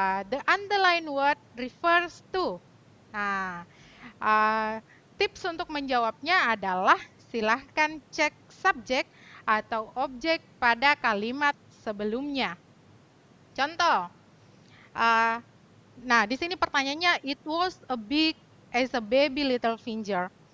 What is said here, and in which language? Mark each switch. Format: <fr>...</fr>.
<en>The underlined word refers to.</en> <id>Nah, tips untuk menjawabnya adalah silahkan cek subjek atau objek pada kalimat sebelumnya. Contoh, nah di sini pertanyaannya,</id> <en>it was a big as a baby little finger.</en>